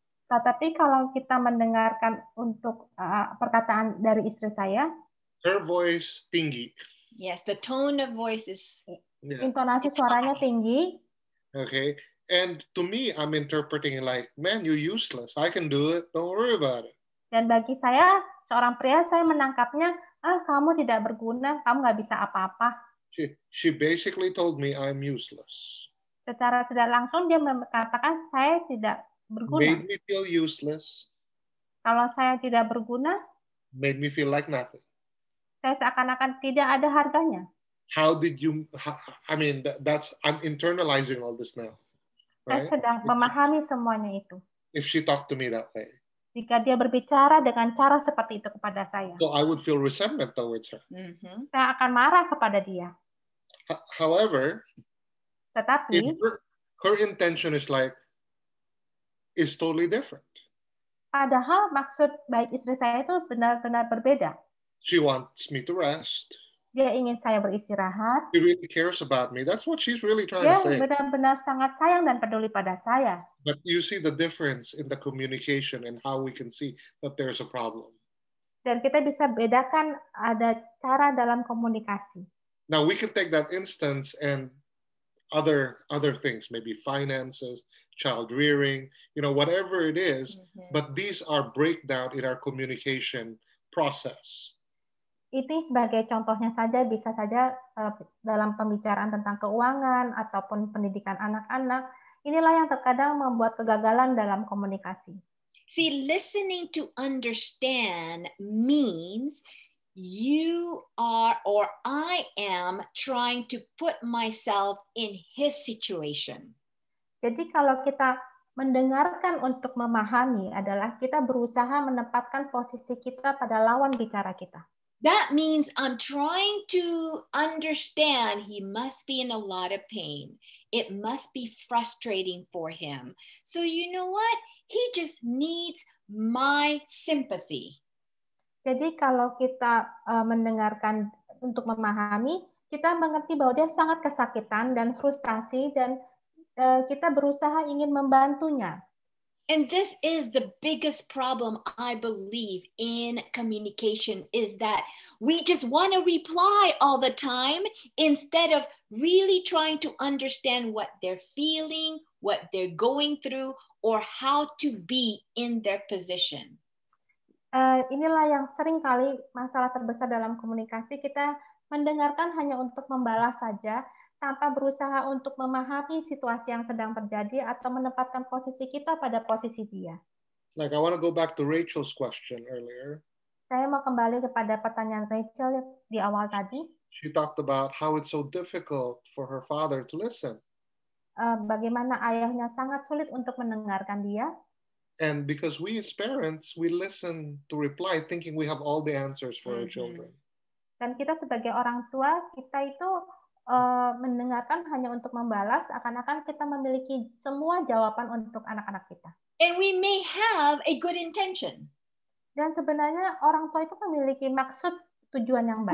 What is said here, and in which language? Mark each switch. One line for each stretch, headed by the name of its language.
Indonesian: Tetapi kalau kita mendengarkan untuk perkataan dari istri saya,
English: her voice
Indonesian: tinggi.
English: Yes, the tone of voice is.
Indonesian: Intonasi suaranya tinggi.
English: Okay, and to me, I'm interpreting it like, man, you're useless. I can do it. Don't worry about it.
Indonesian: Dan bagi saya, seorang pria, saya menangkapnya, kamu tidak berguna, kamu nggak bisa apa-apa.
English: She basically told me I'm useless.
Indonesian: Secara tidak langsung dia mengatakan saya tidak berguna.
English: Made me feel useless.
Indonesian: Kalau saya tidak berguna,
English: made me feel like nothing.
Indonesian: Saya seakan-akan tidak ada harganya.
English: How did you? I mean, I'm internalizing all this now. Right?
Indonesian: Saya sedang memahami semuanya itu.
English: If she talked to me that way.
Indonesian: Jika dia berbicara dengan cara seperti itu kepada saya.
English: So I would feel resentment towards her. Mm-hmm.
Indonesian: Saya akan marah kepada dia.
English: However,
Indonesian: tetapi
English: her intention is totally different.
Indonesian: Padahal maksud baik istri saya itu benar-benar berbeda.
English: She wants me to rest.
Indonesian: Dia ingin saya beristirahat.
English: She really cares about me. That's what she's really trying to say.
Indonesian: Dia benar-benar sangat sayang dan peduli pada saya.
English: But you see the difference in the communication and how we can see that there's a problem.
Indonesian: Dan kita bisa bedakan ada cara dalam komunikasi.
English: Now we can take that instance and other things, maybe finances, child rearing, whatever it is, but these are breakdown in our communication process.
Indonesian: Ini sebagai contohnya saja, bisa saja dalam pembicaraan tentang keuangan ataupun pendidikan anak-anak, inilah yang terkadang membuat kegagalan dalam komunikasi.
English: See, listening to understand means you are or I am trying to put myself in his situation.
Indonesian: Jadi kalau kita mendengarkan untuk memahami adalah kita berusaha menempatkan posisi kita pada lawan bicara kita.
English: That means I'm trying to understand he must be in a lot of pain. It must be frustrating for him. So you know what? He just needs my sympathy.
Indonesian: Jadi kalau kita mendengarkan untuk memahami, kita mengerti bahwa dia sangat kesakitan dan frustasi dan kita berusaha ingin membantunya.
English: And this is the biggest problem, I believe, in communication is that we just want to reply all the time instead of really trying to understand what they're feeling, what they're going through, or how to be in their position.
Indonesian: Inilah yang sering kali masalah terbesar dalam komunikasi, kita mendengarkan hanya untuk membalas saja, tanpa berusaha untuk memahami situasi yang sedang terjadi atau menempatkan posisi kita pada posisi dia.
English: Like I want to go back to Rachel's question earlier.
Indonesian: Saya mau kembali kepada pertanyaan Rachel di awal tadi.
English: She talked about how it's so difficult for her father to listen.
Indonesian: Bagaimana ayahnya sangat sulit untuk mendengarkan dia.
English: And because we as parents, we listen to reply thinking we have all the answers for our children.
Indonesian: Dan kita sebagai orang tua, kita itu mendengarkan hanya untuk membalas, akan-akan kita memiliki semua jawaban untuk anak-anak kita.
English: And we may have a good intention.
Indonesian: Dan sebenarnya orang tua itu memiliki maksud tujuan yang baik.